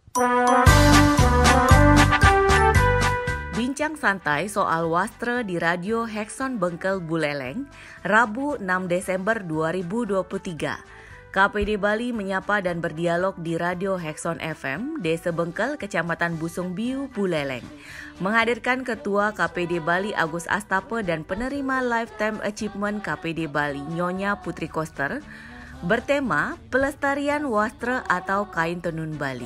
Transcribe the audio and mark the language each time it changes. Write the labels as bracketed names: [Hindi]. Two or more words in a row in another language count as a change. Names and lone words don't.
[Indonesian] Bincang santai soal wastra di Radio Hekson Bengkel Buleleng, Rabu 6 Desember 2023. KPD Bali menyapa dan berdialog di Radio Hekson FM, Desa Bengkel, Kecamatan Busung Biu, Buleleng. Menghadirkan Ketua KPD Bali Agus Astape dan penerima Lifetime Achievement KPD Bali Nyonya Putri Koster, bertema Pelestarian Wastra atau Kain Tenun Bali.